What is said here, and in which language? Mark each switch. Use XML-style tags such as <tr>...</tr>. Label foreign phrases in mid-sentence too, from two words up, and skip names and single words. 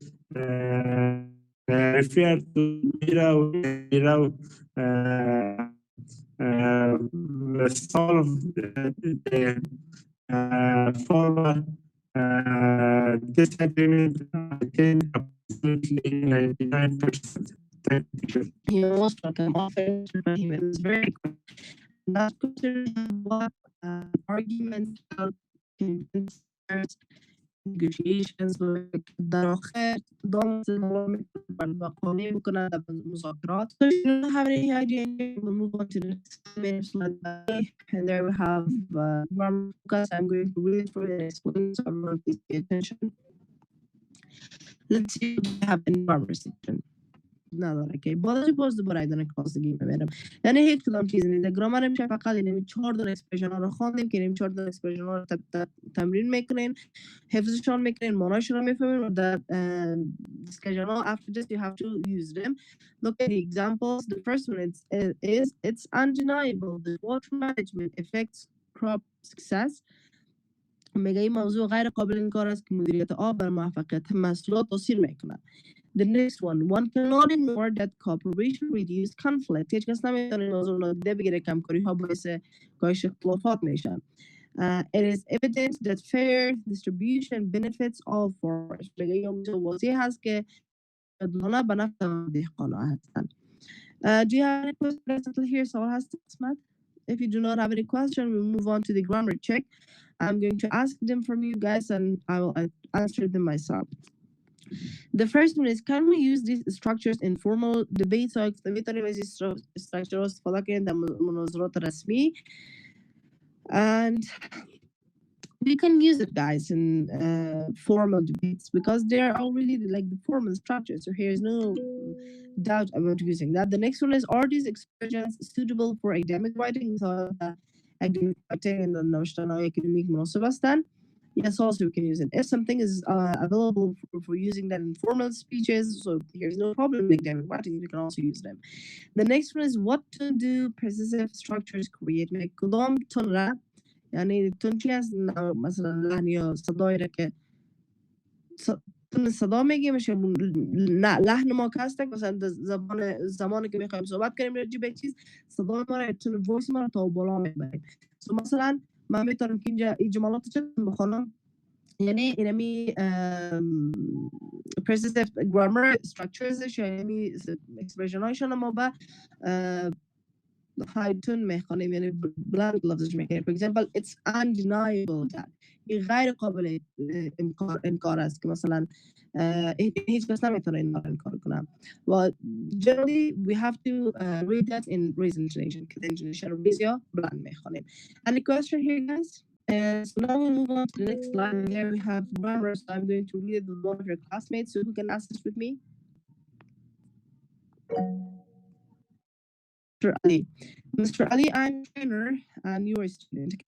<en>refer to Mirao solve the farmer disagreement, I think approximately 99%. Thank you. You're most welcome. It was very good. Last question: what arguments help convince negotiations</en> <fa>در آخر دام قانع میکنن در مذاکرات.</fa> <en>So if you don't have any idea, we'll move on to the next slide. And there we have grammar focus. I'm going to read through it and explain, so everyone please pay attention. Let's see what we have in grammar section.</en> <fa>نداره که بالای باز دوباره ایدان کلاسگی ببینم یعنی هیچ کدام چیزی نیست گرامر میشه فقط این 4 تا اکسپرشن ها رو خواندیم که این 4 تا اکسپرشن ها رو تمرین میکنین حفظشون میکنین معناشون رو میفهمین و در discussion ها</fa> <en>after this you have to use them. Look at the examples. The first one is it's undeniable that water management affects crop success.</en> <fa>میگه این موضوع غیر قابل انکار است که مدیریت آب بر موفقیت محصولات تاثیر میکنه.</fa> <en>The next one cannot ignore that cooperation reduces conflict.</en> <fa>هیچ کس نمیتونه موضوع رو نادیده بگیره که همکاری ها باعث کاهش اختلافات میشن.</fa> <en>It is evident that fair distribution benefits all farmers.</en> <fa>میگه این موضوع واضح هست که عادلانه به نفع دهقانا هستن.</fa> <en>Do you have any questions here?</en> <fa>سوال هست اسمت؟</fa> <en>If you do not have any question, we'll move on to the grammar check. I'm going to ask them from you guys and I will answer them myself. The first one is, can we use these structures in formal debates?</en> <fa>So میتونیم از این structure استفاده کنیم در مناظرات رسمی.</fa> <en>And we can use it, guys, in formal debates because they are already like the formal structure. So here is no doubt about using that. The next one is, are these expressions suitable for academic writing? So academic writing and the نوشتن academic</en> <fa>مناسب هستند.</fa> <en>Yes, also we can use it. If something is available for using that in formal speeches, so here's no problem with academic writing, we can also use them. The next one is, what to do possessive structures create.</en> <fa>Make کدام تون را یعنی تون چی هست مثلا لحن یا صدایی را که تون صدا میگیم میشه نه لحن ما که هستن مثلا زمانی که میخوایم صحبت کنیم راجع به چیز صدای ما را</fa> <en>tone voice</en> <fa>ما را تا بالا میبریم. so مثلا من میتونم که اینجا این جملات چه بخونم یعنی اینمی</fa> <en>persistent grammar structures</en> <fa>یعنی expression هایشان ما به</fa> <en>high tone</en> <fa>میخوانیم یعنی بلند لفظش میکنیم.</fa> <en>for example it's undeniable that</en> <fa>این غیر قابل انکار است که مثلا هیچ کس نمیتونه این رو انکار کنه</fa> <en>و generally we have to read that in raised intonation</en> <fa>که intonation رو raise یا بلند میخوانیم.</fa> <en>Any question here, guys? So now we'll move on to the next slide. And here we have grammar. So I'm going to read it with one of your classmates. So who can ask this with me? Mr. Ali. Mr. Ali, I'm a trainer and you're a student.</en>